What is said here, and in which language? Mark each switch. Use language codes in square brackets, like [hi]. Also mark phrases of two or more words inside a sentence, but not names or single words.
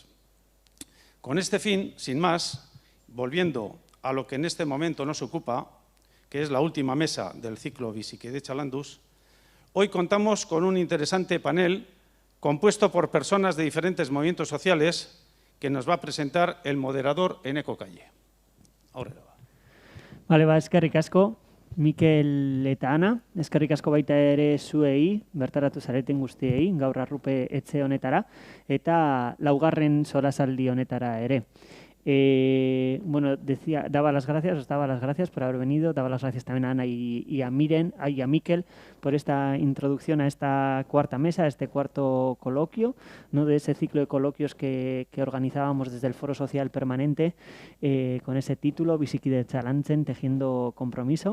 [es] Con este fin, sin más, volviendo a lo que en este momento nos ocupa, que es la última mesa del ciclo Bizikidetza landuz, hoy contamos con un interesante panel compuesto por personas de diferentes movimientos sociales que nos va a presentar el moderador Eneko Kaiek. [eu] Aurrera. Vale, eskerrik asko, Mikel eta Ana, eskerrik asko baita ere zuei, bertaratu zareten guztiei, gaur arrupe etxe honetara, eta laugarren solasaldi honetara ere. [es] Bueno, daba las gracias por haber venido, daba las gracias también a Ana y a Mikel por esta introducción a esta cuarta mesa, a este cuarto coloquio, ¿no? De ese ciclo de coloquios que organizábamos desde el Foro Social Permanente con ese título, Bizikidetza landuz, tejiendo compromiso.